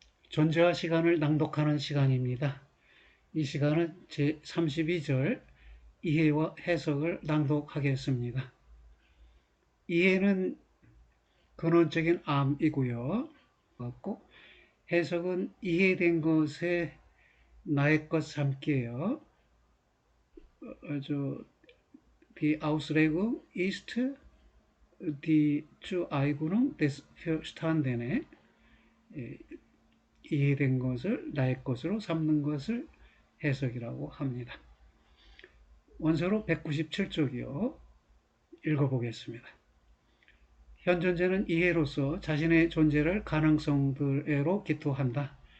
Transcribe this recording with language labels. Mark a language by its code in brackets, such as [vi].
[ko] 존재와 시간을 낭독하는 시간입니다. 이 시간은 제32절 이해와 해석을 낭독하겠습니다. 이해는 근원적인 암이고요. 맞고, 해석은 이해된 것에 나의 것 삼기예요. [de] Die Auslegung ist die Zueignung des Verstandene. [ko] 이해된 것을 나의 것으로 삼는 것을 해석이라고 합니다. 원서로 197쪽이요. 읽어보겠습니다. 현 존재는 이해로서 자신의 존재를 가능성들로 기토한다.